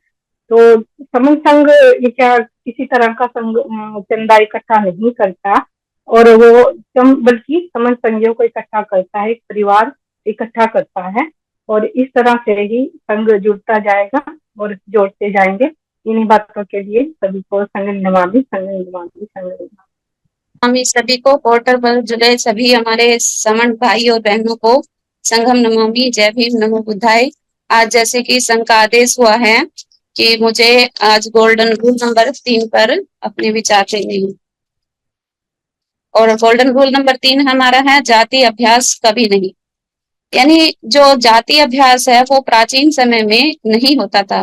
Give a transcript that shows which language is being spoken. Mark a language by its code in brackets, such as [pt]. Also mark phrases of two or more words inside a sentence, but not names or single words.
[hi] तो समूह संघ ये क्या किसी तरह का संघ चंदा इकट्ठा नहीं करता, और वो बल्कि समूह संघियों को इकट्ठा करता है, एक परिवार इकट्ठा करता है। और इस तरह से ही संघ जुड़ता जाएगा और जोड़ते जाएंगे। इन्हीं बातों के लिए सभी को [pi] संघ नमामि, संघ नमामि, संघ नमामि। [hi] हम इस सभी को पोर्टल पर जुड़े सभी हमारे समण भाई और बहनों को [pi] संघम नमामि, [hi] जय भीम, [pi] नमो बुद्धाय। [hi] आज जैसे कि संघ का आदेश हुआ है कि मुझे आज [en] golden rule number 3 [hi] पर अपने विचार देने हैं। और [en] golden rule number 3 [hi] हमारा है जाति अभ्यास कभी नहीं। यानी जो जाति अभ्यास है वो प्राचीन समय में नहीं होता था।